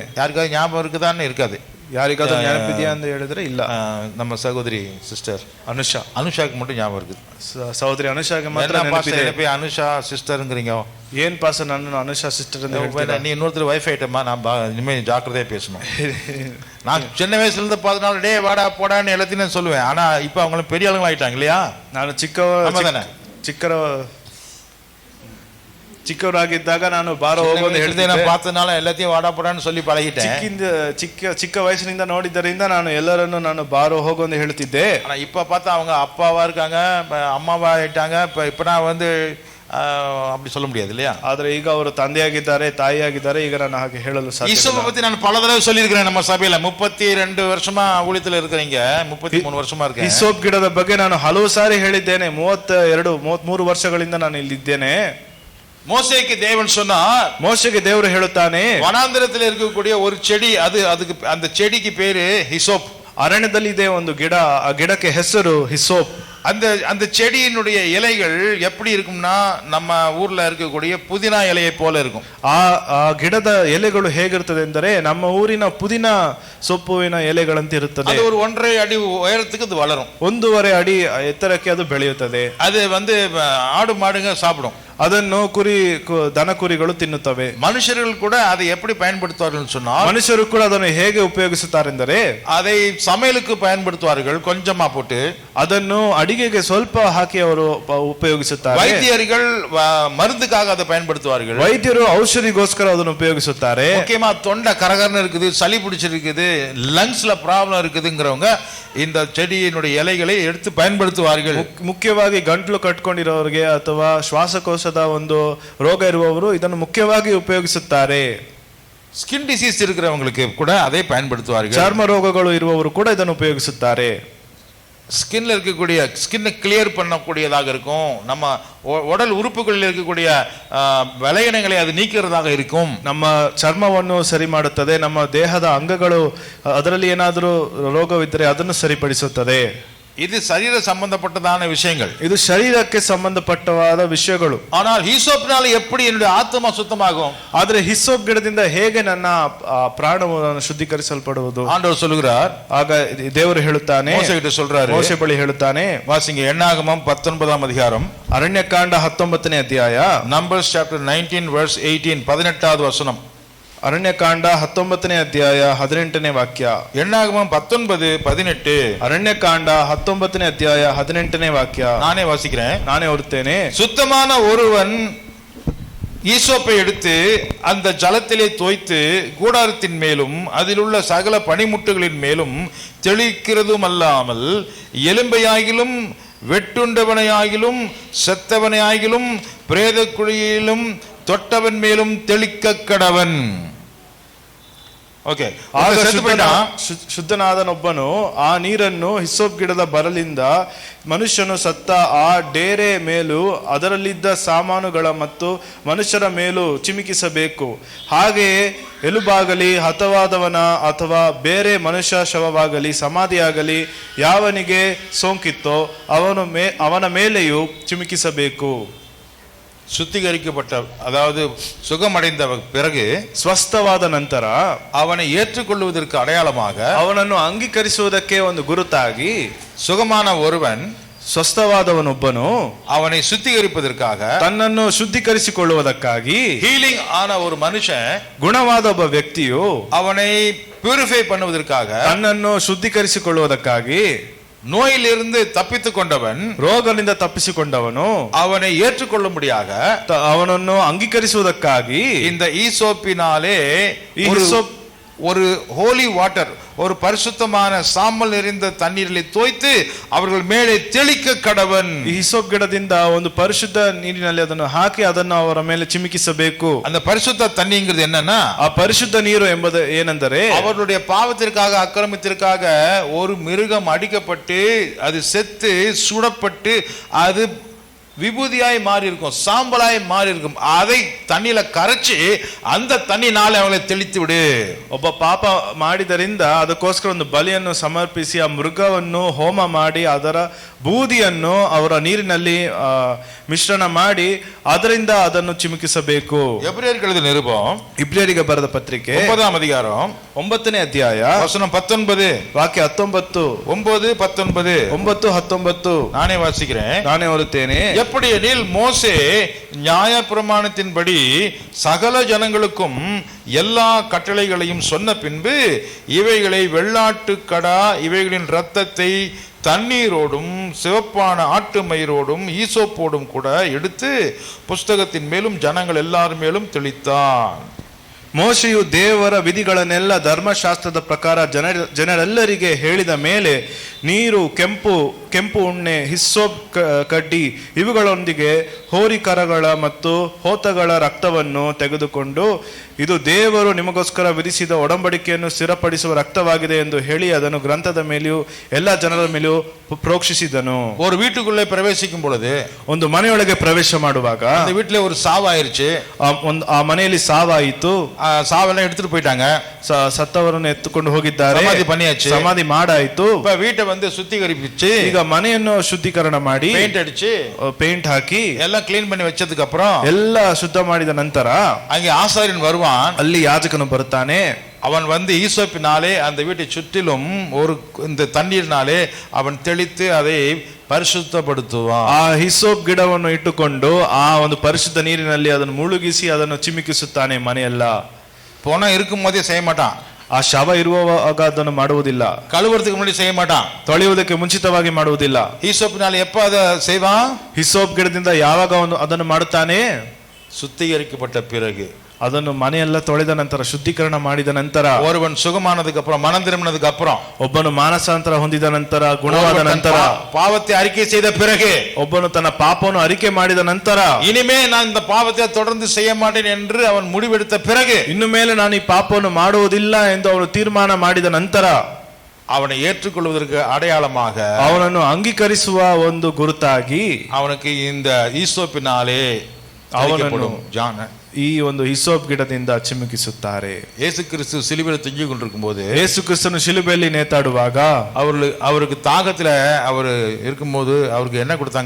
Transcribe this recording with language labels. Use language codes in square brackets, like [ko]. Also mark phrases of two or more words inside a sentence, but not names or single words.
[ta] ಯಾರಿಗಾದ್ರು ஞாபகம் இருக்குதான்னு இருக்காது. [kn] ಯಾರಿಗಾದ್ರೂ ನೆನಪಿದೆಯಾ ಅಂತ ಹೇಳಿದ್ರೆ ಇಲ್ಲ. ನಮ್ಮ ಸಹೋದರಿ ಸಿಸ್ಟರ್ [ta] ಅನುಷಾக்கு மட்டும் ஞாபகம் இருக்குது. ಸಹೋದರಿ ಅನುಷಾಗೆ ಮಾತ್ರ ನೆನಪಿದೆ. ಅನುಷಾ ಸಿಸ್ಟರ್ங்கிறீங்க, [kn] ಏನ್ ಪಾಸ ನನ್ನ ಅನುಷಾ ಸಿಸ್ಟರ್ ಅಂತ ಹೇಳ್ತೀರಾ? [ta] நீ இன்னொருத்தர் வைஃப் ஐட்டமா, நான் இனிமே ஜாக்கிரதையா பேசணும். நான் சின்ன வயசுல இருந்து 14 டே வாடா போடான்னு எல்லாத்தையும் நான் சொல்லுவேன். ஆனா இப்ப அவங்களும் பெரிய ஆளுங்க ஆயிட்டாங்க இல்லையா? [kn] ನಾನು ಚಿಕ್ಕವರಾಗಿದ್ದಾಗ ನಾನು ಬಾರೋ ಹೋಗೋದು ಹೇಳ್ದೆ, ನಾನು [ta] பார்த்தனால எல்லாத்தையும் வாடா போடான்னு சொல்லி பழகிட்டேன். [kn] ಚಿಕ್ಕ ವಯಸ್ಸಿನಿಂದ ನೋಡಿದ್ದರಿಂದ ನಾನು ಎಲ್ಲರನ್ನು ನಾನು ಬಾರೋ ಹೋಗೋದು ಹೇಳ್ತಿದ್ದೆ. [ta] ஆனா இப்ப பார்த்தா அவங்க அப்பாவா இருக்காங்க, அம்மாவா ஆயிட்டாங்க. இப்ப நான் அப்படி சொல்ல முடியாது இல்லையா? [kn] ಆದ್ರೆ ಈಗ ಅವರು ತಂದೆಯಾಗಿದ್ದಾರೆ, ತಾಯಿಯಾಗಿದ್ದಾರೆ. ಈಗ ನಾನು ಹಾಗೆ ಹೇಳಲು ಸಾಧ್ಯ. [ta] ஈசோப்பை பத்தி நான் பல தடவை சொல்லியிருக்கிறேன். நம்ம சபையில 32 வருஷமா ஊழியத்துல இருக்கிறீங்க, 33 வருஷமா இருக்கேன். [kn] ಹಿಸೋಪ್ ಗಿಡದ ಬಗ್ಗೆ ನಾನು ಹಲವು ಸಾರಿ ಹೇಳಿದ್ದೇನೆ. 33 ವರ್ಷಗಳಿಂದ ನಾನು ಇಲ್ಲಿದ್ದೇನೆ. [ta] மோசேக்கு தேவன் சொன்னார், மோசேக்கு தேவர் [kn] ಹೇಳುತ್ತಾನೆ, [ta] வனாந்திரத்தில் இருக்கக்கூடிய ஒரு செடி, அதுக்கு அந்த செடிக்கு பேரு ஹிசோப். [kn] ಅರಣ್ಯದಲ್ಲಿ ಇದೆ ಒಂದು ಗಿಡ, ಆ ಗಿಡಕ್ಕೆ ಹೆಸರು ಹಿಸೋಪ್. [ta] அந்த செடியினுடைய இலைகள் எப்படி இருக்கும்னா நம்ம ஊர்ல இருக்கக்கூடிய புதினா இலையை போல இருக்கும். [kn] ಆ ಗಿಡದ ಎಲೆಗಳು ಹೇಗಿರ್ತದೆ ಅಂದರೆ ನಮ್ಮ ಊರಿನ ಪುದೀನ ಸೊಪ್ಪುವಿನ ಎಲೆಗಳಂತೆ ಇರುತ್ತದೆ. [ta] ಅದು ஒரு 1.5 அடி உயரத்துக்கு அது வளரும். [kn] 1.5 ಅಡಿ ಎತ್ತರಕ್ಕೆ ಅದು ಬೆಳೆಯುತ್ತದೆ. [ta] அது ஆடு மாடுங்க சாப்பிடும். [kn] ಅದನ್ನು ದನ ಕುರಿಗಳು ತಿನ್ನುತ್ತವೆ. [ta] மனுஷர்கள் கூட அதை எப்படி பயன்படுத்துவார்கள் சொன்னால், [kn] ಮನುಷ್ಯರು ಕೂಡ ಅದನ್ನು ಹೇಗೆ ಉಪಯೋಗಿಸುತ್ತಾರೆಂದರೆ [ta] அதை சமையலுக்கு பயன்படுத்துவார்கள். கொஞ்சமா போட்டு [kn] ಅದನ್ನು ಅಡಿಗೆಗೆ ಸ್ವಲ್ಪ ಹಾಕಿ ಅವರು ಉಪಯೋಗಿಸುತ್ತಾರೆ. [ta] வைத்தியர்கள் மருந்துக்காக அதை பயன்படுத்துவார்கள். [kn] ವೈದ್ಯರು ಔಷಧಿಗೋಸ್ಕರ ಅದನ್ನು ಉಪಯೋಗಿಸುತ್ತಾರೆ. [ta] முக்கியமா தொண்டை கரகரன்னு இருக்குது, சளி பிடிச்சிருக்குது, லங்ஸ்ல ப்ராப்ளம் இருக்குதுங்கிறவங்க இந்த செடியினுடைய இலைகளை எடுத்து பயன்படுத்துவார்கள். [kn] ಮುಖ್ಯವಾಗಿ ಗಂಟ್ಲು ಕಟ್ಕೊಂಡಿರೋರಿಗೆ ಅಥವಾ ಶ್ವಾಸಕೋಶದ ಒಂದು ರೋಗ ಇರುವವರು ಇದನ್ನು ಮುಖ್ಯವಾಗಿ ಉಪಯೋಗಿಸುತ್ತಾರೆ. [en] skin disease [ta] இருக்கிறவங்களுக்கு கூட அதை பயன்படுத்துவார்கள். [kn] ಚರ್ಮ ರೋಗಗಳು ಇರುವವರು ಕೂಡ ಇದನ್ನು ಉಪಯೋಗಿಸುತ್ತಾರೆ. [ta] ஸ்கின்ல இருக்கக்கூடிய ஸ்கின்னை கிளியர் பண்ணக்கூடியதாக இருக்கும். நம்ம உடல் உறுப்புகளில் இருக்கக்கூடிய விளையணைகளை அது நீக்கிறதாக இருக்கும். [kn] ನಮ್ಮ ಚರ್ಮವನ್ನು ಸರಿ ಮಾಡುತ್ತದೆ. ನಮ್ಮ ದೇಹದ ಅಂಗಗಳು ಅದರಲ್ಲಿ ಏನಾದರೂ ರೋಗವಿದ್ದರೆ ಅದನ್ನು ಸರಿಪಡಿಸುತ್ತದೆ. [ta] இது சரீர சம்பந்தப்பட்டதான விஷயங்கள். [kn] ಇದು ಶರೀರಕ್ಕೆ ಸಂಬಂಧಪಟ್ಟವಾದ ವಿಷಯಗಳು. [ta] ஆனால் ஹிசோப்னால எப்படி என்னுடைய ஆத்மா சுத்தமாகும்? [kn] ಆದರೆ ಹಿಸೋಪ್ ಗಿಡದಿಂದ ಹೇಗೆ ನನ್ನ ಪ್ರಾಣವನ್ನು ಶುದ್ಧೀಕರಿಸಲ್ಪಡುವುದು? [ta] ஆண்டவர் சொல்கிறார். [kn] ಆಗ ದೇವರು ಹೇಳುತ್ತಾನೆ, [ta] ಮೋಶೆ கிட்ட சொல்றாரு. [kn] ಮೋಶೆ ಬಳಿ ಹೇಳುತ್ತಾನೆ. [ta] வாசிங்க என்னாகமம் 19ஆம் அதிகாரம், [kn] ಅರಣ್ಯಕಾಂಡ 19ನೇ ಅಧ್ಯಾಯ, [en] Numbers chapter 19 verse 18, [ta] 18வது வசனம். [kn] ಅರಣ್ಯಕಾಂಡ 19ನೇ ಅಧ್ಯಾಯ 18ನೇ ವಾಕ್ಯ. [ta] என்னாகமம் 19:18. [kn] ಅರಣ್ಯಕಾಂಡ 19ನೇ ಅಧ್ಯಾಯ 18ನೇ ವಾಕ್ಯ. [ta] நானே வாசிக்கிறேன், [kn] ನಾನೇ ಓದುತ್ತೇನೆ. [ta] சுத்தமான ஒருவன் ஈசோப்பை எடுத்து அந்த ஜலத்திலே தோய்த்து கூடாரத்தின் மேலும் அதில் உள்ள சகல பனிமுட்டுகளின் மேலும் தெளிக்கிறதும் அல்லாமல் எலும்பையாகிலும் வெட்டுண்டவனையாகிலும் செத்தவனையாகிலும் பிரேத குழியிலும் தொட்டவன் மேலும் தெளிக்க கடவன். [kn] ಆಗ ಶುದ್ಧನಾದನೊಬ್ಬನು ಆ ನೀರನ್ನು ಹಿಸೋಪ್ ಗಿಡದ ಬರಲಿಂದ ಮನುಷ್ಯನು ಸತ್ತ ಆ ಡೇರೆ ಮೇಲೂ ಅದರಲ್ಲಿದ್ದ ಸಾಮಾನುಗಳ ಮತ್ತು ಮನುಷ್ಯರ ಮೇಲೂ ಚಿಮುಕಿಸಬೇಕು. ಹಾಗೆಯೇ ಎಲುಬಾಗಲಿ ಹತವಾದವನ ಅಥವಾ ಬೇರೆ ಮನುಷ್ಯ ಶವವಾಗಲಿ ಸಮಾಧಿಯಾಗಲಿ ಯಾವನಿಗೆ ಸೋಂಕಿತ್ತೋ ಅವನ ಮೇಲೆಯೂ ಚಿಮುಕಿಸಬೇಕು. [ta] சுத்திகரிக்கப்பட்ட, அதாவது சுகமடைந்த பிறகு, [kn] ಸ್ವಸ್ಥವಾದ ನಂತರ [ta] அவனை ஏற்றுக்கொள்வதற்கு அடையாளமாக, [kn] ಅವನನ್ನು ಅಂಗೀಕರಿಸುವುದಕ್ಕೆ ಒಂದು ಗುರುತಾಗಿ, [ta] சுகமான ஒருவன், [kn] ಸ್ವಸ್ಥವಾದವನೊಬ್ಬನು [ta] அவனை சுத்திகரிப்பதற்காக, [kn] ತನ್ನನ್ನು ಶುದ್ಧೀಕರಿಸಿಕೊಳ್ಳುವುದಕ್ಕಾಗಿ, [ta] ஹீலிங் ஆன ஒரு மனுஷன், [kn] ಗುಣವಾದ ಒಬ್ಬ ವ್ಯಕ್ತಿಯು [ta] அவனை பியூரிஃபை பண்ணுவதற்காக, [kn] ತನ್ನನ್ನು ಶುದ್ಧೀಕರಿಸಿಕೊಳ್ಳುವುದಕ್ಕಾಗಿ, [ta] நோயிலிருந்து தப்பித்துக் கொண்டவன், [kn] ರೋಗದಿಂದ ತಪ್ಪಿಸಿಕೊಂಡವನು, [ta] அவனை ஏற்றுக்கொள்ளும்படியாக, [kn] ಅವನನ್ನು ಅಂಗೀಕರಿಸುವುದಕ್ಕಾಗಿ [ta] இந்த ஈசோப்பினாலே ஒரு [en] holy water, [ta] ஒரு பரிசுத்தமான சாம்பல் நிறைந்த தண்ணீரிலே தோய்த்து அவர்கள் மேலே தெளிக்க கடவன். [kn] ಈ ಹಿಸೋಪ್ ಗಿಡದಿಂದ ಒಂದು ಪರಿಶುದ್ಧ ನೀರಿನಲ್ಲಿ ಅದನ್ನು ಹಾಕಿ ಅದನ್ನು ಅವರ ಮೇಲೆ ಚಿಮುಕಿಸಬೇಕು. [ta] அந்த பரிசுத்த தண்ணிங்கிறது என்னன்னா, [kn] ಆ ಪರಿಶುದ್ಧ ನೀರು ಎಂಬುದು ಏನೆಂದರೆ, [ta] அவர்களுடைய பாவத்திற்காக அக்கிரமத்திற்காக ஒரு மிருகம் அடிக்கப்பட்டு அது செத்து சுடப்பட்டு அது விபூதியாய் மாறி இருக்கும், சாம்பலாய் மாறி இருக்கும். அதை தண்ணியில கரைச்சி அந்த தண்ணினால அவங்களை தெளித்து விடு. [kn] ಒಬ್ಬ ಪಾಪ ಮಾಡಿದರಿಂದ ಅದಕ್ಕೋಸ್ಕರ ಒಂದು ಬಲಿಯನ್ನು ಸಮರ್ಪಿಸಿ ಆ ಮೃಗವನ್ನು ಹೋಮ ಮಾಡಿ ಅದರ ಬೂದಿಯನ್ನು ಅವರ ನೀರಿನಲ್ಲಿ ಮಿಶ್ರಣ ಮಾಡಿ ಅದರಿಂದ ಅದನ್ನು ಚಿಮುಕಿಸಬೇಕು. [ta] எபிரேயருக்கு எழுதின நிருபம், [kn] ಇಬ್ರಿಯರಿಗೆ ಬರೆದ ಪತ್ರಿಕೆ [ta] 9ஆம் அதிகாரம் [kn] 9ನೇ ಅಧ್ಯಾಯ [ta] வசனம் 19, [kn] ವಾಕ್ಯ 19, [ta] 9, 19. [kn] 9, 19 [ta] நானே வாசிக்கிறேன், [kn] ನಾನೇ ಓದುತ್ತೇನೆ. [ta] எப்படி எனில் மோசே நியாய பிரமாணத்தின்படி சகல ஜனங்களுக்கும் எல்லா கட்டளைகளையும் சொன்ன பின்பு இவைகளை வெள்ளாட்டுக்கடா இவைகளின் இரத்தத்தை தண்ணீரோடும் சிவப்பான ஆட்டு மயிரோடும் ஈசோப்போடும் கூட எடுத்து புஸ்தகத்தின் மேலும் ஜனங்கள் எல்லார் மேலும் தெளித்தான். [kn] ಮೋಶೆಯು ದೇವರ ವಿಧಿಗಳನ್ನೆಲ್ಲ ಧರ್ಮಶಾಸ್ತ್ರದ ಪ್ರಕಾರ ಜನರೆಲ್ಲರಿಗೆ ಹೇಳಿದ ಮೇಲೆ ನೀರು, ಕೆಂಪು ಕೆಂಪು ಉಣ್ಣೆ, ಹಿಸ್ಸೋಪ್ ಕಡ್ಡಿ ಇವುಗಳೊಂದಿಗೆ ಹೋರಿಕರಗಳ ಮತ್ತು ಹೋತಗಳ ರಕ್ತವನ್ನು ತೆಗೆದುಕೊಂಡು ಇದು ದೇವರು ನಿಮಗೋಸ್ಕರ ವಿಧಿಸಿದ ಒಡಂಬಡಿಕೆಯನ್ನು ಸ್ಥಿರಪಡಿಸುವ ರಕ್ತವಾಗಿದೆ ಎಂದು ಹೇಳಿ ಅದನ್ನು ಗ್ರಂಥದ ಮೇಲೆಯೂ ಎಲ್ಲ ಜನರ ಮೇಲೆಯೂ ಪ್ರೋಕ್ಷಿಸಿದನು. [ta] ஒரு வீட்டுக்குள்ளே பிரவேசிக்கும் பொழுது, [kn] ಒಂದು ಮನೆಯೊಳಗೆ ಪ್ರವೇಶ ಮಾಡುವಾಗ [ta] அந்த வீட்டுல ஒரு சாவாயிருச்சு. [kn] ಆ ಮನೆಯಲ್ಲಿ ಸಾವಾಯಿತು. [ta] சாவெல்லாம் எடுத்துட்டு போயிட்டாங்க. [kn] ಸತ್ತವರನ್ನು ಎತ್ತುಕೊಂಡು ಹೋಗಿದ್ದಾರೆ. [ta] ಸಮಾಧಿ பண்ணியாச்சு. [kn] ಸಮಾಧಿ ಮಾಡಾಯಿತು. [ta] இப்ப வீட்டை வந்து சுத்திகரிப்பிச்சு, [kn] ಈಗ ಮನೆಯನ್ನು ಶುದ್ಧೀಕರಣ ಮಾಡಿ [ta] பெயிண்ட் அடிச்சு [kn] ಪೇಂಟ್ ಹಾಕಿ [ta] எல்லாம் கிளீன் பண்ணி வச்சதுக்கு அப்புறம் [kn] ಎಲ್ಲ ಶುದ್ಧ ಮಾಡಿದ ನಂತರ [ta] அங்கே ஆசாரியன் வருவான். [kn] ಅಲ್ಲಿ ಯಾಜಕನು ಬರ್ತಾನೆ. [ta] அவன் வந்து ஈசோப்பினாலே அந்த வீட்டை சுற்றிலும் ஒரு இந்த தண்ணீர்னாலே அவன் தெளித்து அதை ಪರಿಶುದ್ಧಪಡಿಸುವಾನ್. [kn] ಆ ಹಿಸೋಪ್ ಗಿಡವನ್ನು ಇಟ್ಟುಕೊಂಡು ಆ ಒಂದು ಪರಿಶುದ್ಧ ನೀರಿನಲ್ಲಿ ಅದನ್ನು ಮುಳುಗಿಸಿ ಅದನ್ನು ಚಿಮಿಕಿಸುತ್ತಾನೆ. ಮನೆಯೆಲ್ಲ [ta] போனா இருக்கும் போதே செய்ய மாட்டான். [kn] ಆ ಶವ ಇರುವಾಗ ಅದನ್ನು ಮಾಡುವುದಿಲ್ಲ. [ta] கழுவுறதுக்கு முன்னாடி செய்ய மாட்டான். [kn] ತೊಳೆಯುವುದಕ್ಕೆ ಮುಂಚಿತವಾಗಿ ಮಾಡುವುದಿಲ್ಲ. [ta] ஈசோப்பினாலே எப்ப அதை செய்வான்? [kn] ಹಿಸೋಪ್ ಗಿಡದಿಂದ ಯಾವಾಗ ಅದನ್ನು ಮಾಡುತ್ತಾನೆ? [ta] சுத்திகரிக்கப்பட்ட பிறகு, [kn] ಅದನ್ನು ಮನೆಯೆಲ್ಲ ತೊಳೆದ ನಂತರ, ಶುದ್ಧೀಕರಣ ಮಾಡಿದ ನಂತರ, [ta] ஒருவன் சுகமானதுக்கு அப்புறம், மனம் திரும்பினதுக்கு அப்புறம், [kn] ಒಬ್ಬನು ಮಾನಸಾಂತರ ಹೊಂದಿದ ನಂತರ, ಗುಣವಾದ ನಂತರ, [ta] பாவத்தை அறிக்கை செய்த பிறகு, [kn] ಒಬ್ಬನು ತನ್ನ ಪಾಪವನ್ನು ಅರಿಕೆ ಮಾಡಿದ ನಂತರ, [ta] இனிமே நான் இந்த பாவத்தை தொடர்ந்து செய்ய மாட்டேன் என்று அவன் முடிவெடுத்த பிறகு, [kn] ಇನ್ನು ಮೇಲೆ ನಾನು ಈ ಪಾಪವನ್ನು ಮಾಡುವುದಿಲ್ಲ ಎಂದು ಅವನು ತೀರ್ಮಾನ ಮಾಡಿದ ನಂತರ, [ta] அவனை ஏற்றுக்கொள்வதற்கு அடையாளமாக, [kn] ಅವನನ್ನು ಅಂಗೀಕರಿಸುವ ಒಂದು ಗುರುತಾಗಿ [ta] அவனுக்கு இந்த ஈசோப்பினாலே [kn] ಅವನನ್ನು ஜான ಈ ಒಂದು ಹಿಸೋಪ್ ಗಿಡದಿಂದ ಚಿಮುಕಿಸುತ್ತಾರೆ. [ta] இயேசு கிறிஸ்து சிலுவையில் தொங்கிக் கொண்டிருக்கும் போது, [kn] ಯೇಸು ಕ್ರಿಸ್ತನು ಶಿಲುಬೆಯಲ್ಲಿ ನೇತಾಡುವಾಗ [ta] அவருக்கு தாகத்துல அவர் இருக்கும்போது அவருக்கு என்ன கொடுத்தாங்க?